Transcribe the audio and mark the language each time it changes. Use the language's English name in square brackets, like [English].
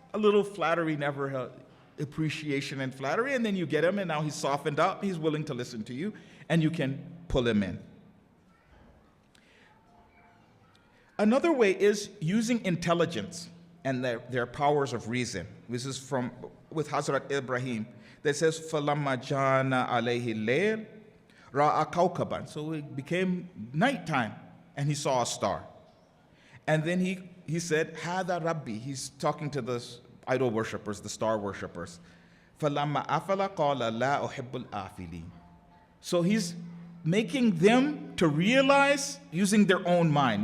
[English] A little flattery never helps. Appreciation and flattery, and then you get him, and now he's softened up, he's willing to listen to you, and you can pull him in. Another way is using intelligence and their powers of reason. This is with Hazrat Ibrahim. That says, [Arabic] فَلَمَّا جَانَ عَلَيْهِ اللَّيْلُ رَأَى كَوْكَبًا. [English] So it became nighttime, and he saw a star. And then he said, [Arabic] هَذَا رَبِّي. [English] He's talking to the idol worshippers, the star worshippers. [Arabic] فَلَمَّا أَفَلَ قَالَ لَا أُحِبُّ الْآفِلِينَ. [English] So he's making them to realize using their own mind.